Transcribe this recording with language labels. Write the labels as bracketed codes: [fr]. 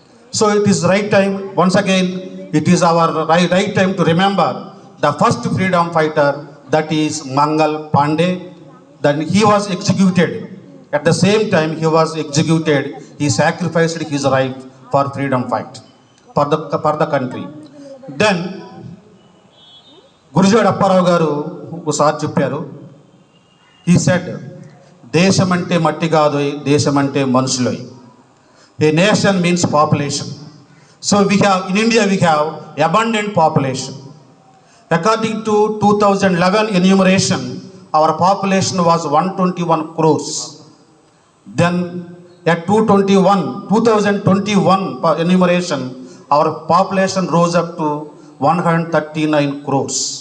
[en] So it is right time, once again, it is our right time to remember the first freedom fighter, that is Mangal Pandey. Then he was executed. At the same time he was executed, he sacrificed his life for freedom fight, for the country. [te] Then Gurajada Apparao గారు ఒకసారి చెప్పారు, [en] he said, [te] దేశం అంటే మట్టి కాదు, దేశం అంటే మనుషులు. [en] A nation means population. So we have, in India we have abundant population. According to 2011 enumeration, our population was 121 crores. Then at 2021 enumeration, our population rose up to 139 crores.